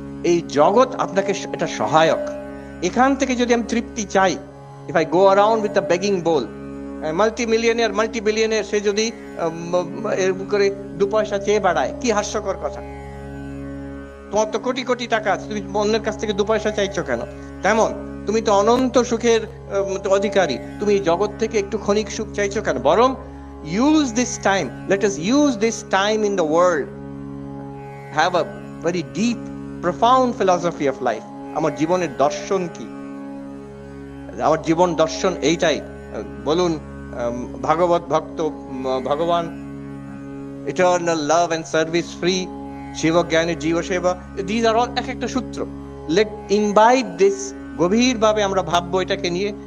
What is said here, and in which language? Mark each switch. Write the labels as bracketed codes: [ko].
[bn] এই জগৎ আপনাকে এটা সহায়ক। এখান থেকে যদি আমি তৃপ্তি চাই, [en] if I go around with a begging bowl, [bn] multi-millionaire multi-billionaire সে যদি এরকম করে 2 পয়সা চেয়ে বেড়ায়, কি হাস্যকর কথা। তোমার তো কোটি কোটি টাকা আছে, তুমি অন্যের কাছ থেকে 2 পয়সা চাইছো কেন? তেমন তুমি তো অনন্ত সুখের অধিকারী, তুমি জগৎ থেকে একটু ক্ষণিক সুখ চাইছো কেন? [en] বরং use this time, let us use this time in the world, have a very deep profound philosophy of life। [bn] আমার জীবনের দর্শন কি? আমার জীবন দর্শন এইটাই। বলুন, ভাগবত ভক্ত ভগবান, [en] eternal love and service free, [bn] শিবজ্ঞানে জীব সেবা, [en] this are all [bn] এক একটা সূত্র। [en] let invite this, [bn] গভীর ভাবে আমরা ভাববো এটাকে নিয়ে।